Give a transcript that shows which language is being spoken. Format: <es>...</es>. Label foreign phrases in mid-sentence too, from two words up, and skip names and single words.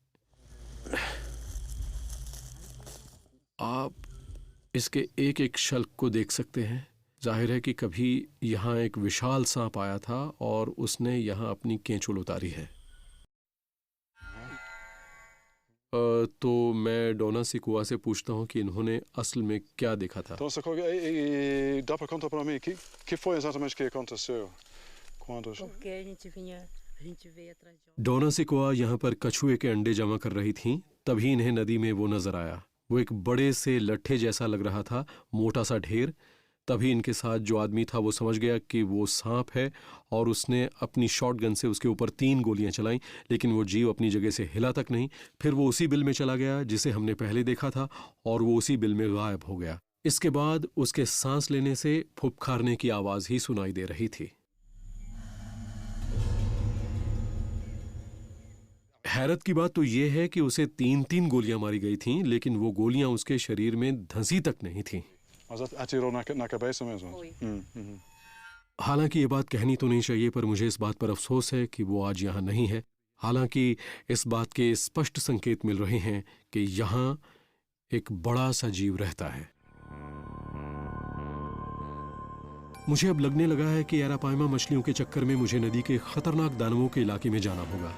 <hi>आप इसके एक एक शल्क को देख सकते हैं। जाहिर है कि कभी यहां एक विशाल सांप आया था और उसने यहां अपनी केंचुल उतारी है। तो मैं डोना सिकुआ से पूछता हूं कि इन्होंने असल में क्या देखा था।</hi> <pt>Então, essa coisa, dá para contar para mim, que foi exatamente que aconteceu quando... Porque a gente veio atrás de...</pt> <hi>डोना सिकुआ यहाँ पर कछुए के अंडे जमा कर रही थीं, तभी इन्हें नदी में वो नजर आया। वो एक बड़े से लट्ठे जैसा लग रहा था, मोटा सा ढेर। तभी इनके साथ जो आदमी था वो समझ गया कि वो सांप है और उसने अपनी शॉटगन से उसके ऊपर 3 गोलियां चलाईं, लेकिन वो जीव अपनी जगह से हिला तक नहीं। फिर वो उसी बिल में चला गया जिसे हमने पहले देखा था और वो उसी बिल में गायब हो गया। इसके बाद उसके सांस लेने से फुफकारने की आवाज ही सुनाई दे रही थी। हैरत की बात तो यह है कि उसे 3 गोलियां मारी गई थीं, लेकिन वो गोलियां उसके शरीर में धंसी तक नहीं थीं।</hi> <pt>Mas atirou na cabeça mesmo? Foi.</pt> <hi>हालांकि ये बात कहनी तो नहीं चाहिए, पर मुझे इस बात पर अफसोस है कि वो आज यहाँ नहीं है। हालांकि इस बात के स्पष्ट संकेत मिल रहे हैं कि यहाँ एक बड़ा सा जीव रहता है। मुझे अब लगने लगा है कि एरापाइमा मछलियों के चक्कर में मुझे नदी के खतरनाक दानवों के इलाके में जाना होगा।</hi>